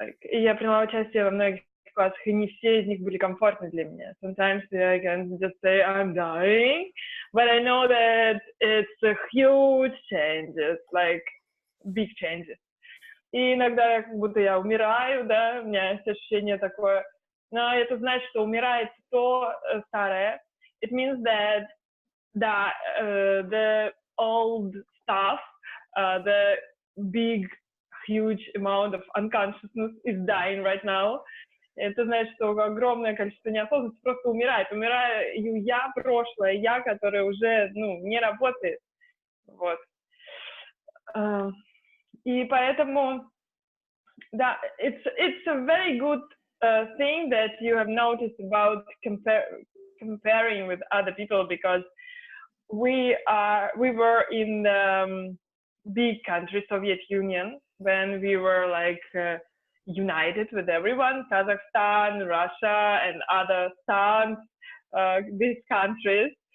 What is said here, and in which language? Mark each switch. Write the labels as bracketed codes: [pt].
[ru] Я приняла участие во многих классах, и не все из них были комфортны для меня. [en] Sometimes I can just say I'm dying, but I know that it's a huge changes, like big changes. [ru] И иногда как будто я умираю, да, у меня есть ощущение такое. Но это значит, что умирает то старое. [en] It means that the old stuff, the big, huge amount of unconsciousness is dying right now. [ru] Это значит, что огромное количество неосознанности просто умирает. Умираю я, прошлое, я, которое уже, не работает. Вот. И поэтому, да, [en] it's a very good thing that you have noticed about comparing with other people, because we were in the big country, Soviet Union, when we were united with everyone, Kazakhstan, Russia, and other stans, these countries.